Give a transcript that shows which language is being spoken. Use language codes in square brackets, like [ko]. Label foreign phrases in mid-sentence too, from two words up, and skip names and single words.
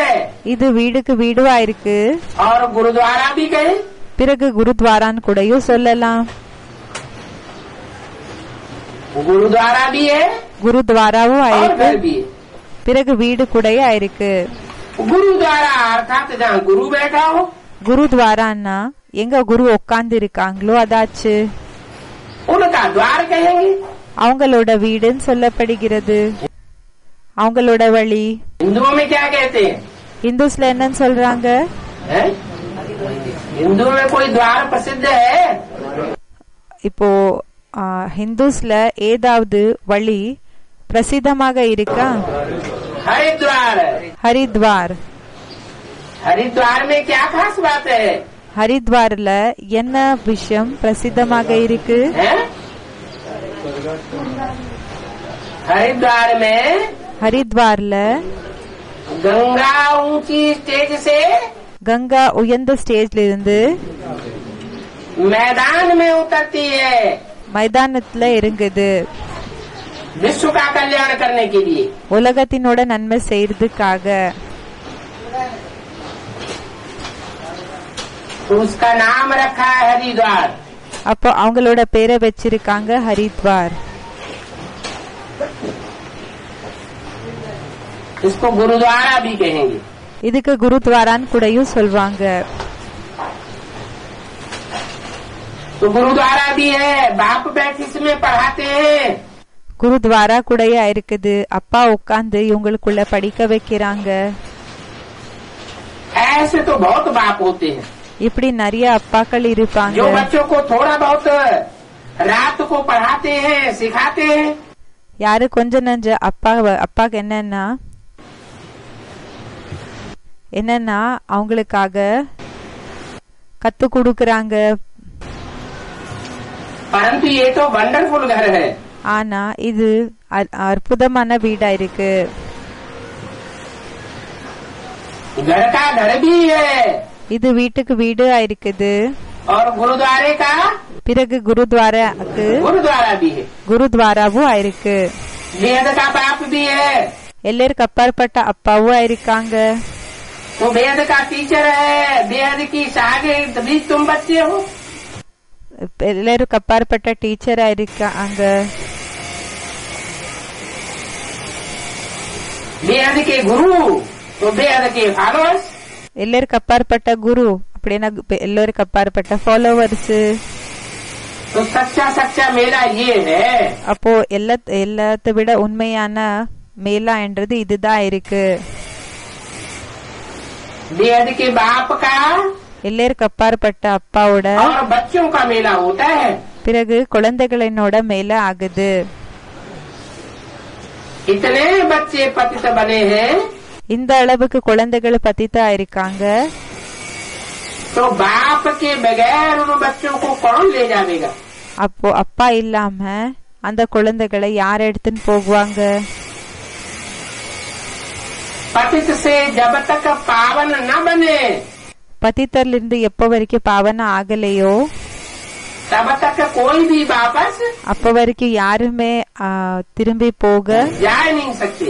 [ta] இது வீடுக்கு வீடுவா இருக்கு. [hi] और गुरुद्वारा भी कहे। [ta] பிறகு குருத்வாரான்னு கூடயும் சொல்லலாம். [hi] गुरुद्वारा भी है [ta] குருத்வாராவும் [hi] और [ta] ஆயிருக்கு. [hi] घर भी है। [ta] பிறகு வீடு கூடயே ஆயிருக்கு. [hi] गुरुद्वारा अर्थात जहाँ गुरु बैठा हो। [ta] குருத்வாரான்னா எங்க குரு உட்கார்ந்து இருக்காங்களோ அதாச்சு. [hi] उनका द्वार कहेंगे। [ta] அவங்களோட வீடுன்னு சொல்லப்படுகிறது. அவங்களோட வழி. [hi] हिंदुओं में क्या कहते हैं? [ta] இந்துஸ்ல என்னன்னு சொல்றாங்க? [hi] हैं? हिंदुओं में कोई द्वार प्रसिद्ध है? [ta] இப்போ ஹிந்துஸ்ல ஏதாவது வழி பிரசித்தமாக இருக்கா? [hi] हरिद्वार। [ta] ஹரித்வார். [hi] हरिद्वार में क्या खास बात है? [ta] ஹரித்வார்ல என்ன விஷயம் பிரசித்தமாக இருக்கு? [hi] हैं? हरिद्वार में [ta] ஹரித்வார்ல [hi] गंगा ऊंची स्टेज से [ta] கங்கா உயர்ந்த ஸ்டேஜ்ல இருந்து [hi] मैदान में उतरती है [ta] மைதானத்துல இறங்குது. [hi] विश्व का कल्याण करने के लिए। [ta] உலகத்தினோட நன்மை செய்யறதுக்காக. [hi] तो उसका नाम रखा है हरिद्वार। [ta] அப்போ அவங்களோட பேரை வச்சிருக்காங்க ஹரித்வார். [hi] इसको गुरुद्वारा भी कहेंगे। [ta] இதுக்கு குருத்வாரான்னு கூடயும் சொல்வாங்க. [hi] तो गुरुद्वारा भी है, बाप बैठ इसमें पढ़ाते हैं। [ta] குருத்வாரா கூடயே இருக்குது. அப்பா உட்கார்ந்து இவங்களுக்குள்ள படிக்க வைக்கிறாங்க. [hi] ऐसे तो बहुत बाप होते हैं [ta] இப்படி நிறைய அப்பாக்கள் இருப்பாங்க. [hi] जो बच्चों को थोड़ा बहुत रात को पढ़ाते हैं, सिखाते हैं। [ta] யாரு கொஞ்ச நஞ்ச அப்பாக்கு என்னன்னா அவங்களுக்காக கத்து கொடுக்கறாங்க. [hi] परंतु ये तो वंडरफुल घर है। [ta] ஆனா இது அற்புதமான வீடா இருக்கு. [hi] घर का घर भी है [ta] இது வீட்டுக்கு வீடு இருக்குது. [hi] और गुरुद्वारे का [ta] பிறகு குருத்வாராக்கு [hi] गुरुद्वारा भी है। [ta] குருத்வாராவும் ஆயிருக்கு. [hi] बेहद का बाप भी है। [ta] எல்லாருக்கு அப்பாற்பட்ட அப்பாவும் ஆயிருக்காங்க. [hi] तो बेहद का टीचर है, बेहद की शागिर्द भी तुम बच्चे हो। [ta] எல்லாருக்கு அப்பாற்பட்ட டீச்சரா இருக்காங்க. [hi] बेहद के गुरु तो बेहद के फॉलोअर्स। [ta] எல்லாருக்கு அப்பாற்பட்ட குரு அப்படின்னா எல்லாருக்கு அப்பாற்பட்ட ஃபாலோவர்ஸ். [hi] तो सच्चा सच्चा मेला ये है। [ta] அப்போ எல்லாத்தை விட உண்மையான மேலா என்றது இதுதான் இருக்கு. [hi] बेहद के बाप का [ta] எல்லாருக்கு அப்பாற்பட்ட அப்பாவோட [hi] और बच्चों का मेला होता है। [ta] பிறகு குழந்தைகளினோட மேல ஆகுது. [hi] इतने बच्चे पतित बने हैं [ta] இந்த அளவுக்கு குழந்தைகள் பத்தித்தா இருக்காங்க. [hi] तो तो बाप के बगैर उन बच्चों को कौन ले जाएगा? [ta] அப்போ அப்பா இல்லாம அந்த குழந்தைகளை யார் எடுத்துன்னு போகுவாங்க? [hi] पतित से जब तक पावन न बने, [ta] பத்தித்தர்ல இருந்து எப்ப வரைக்கும் பாவனம் ஆகலையோ [hi] तब तक कोई भी वापस [ta] அப்ப வரைக்கும் யாருமே திரும்பி [hi] जा नहीं सकते।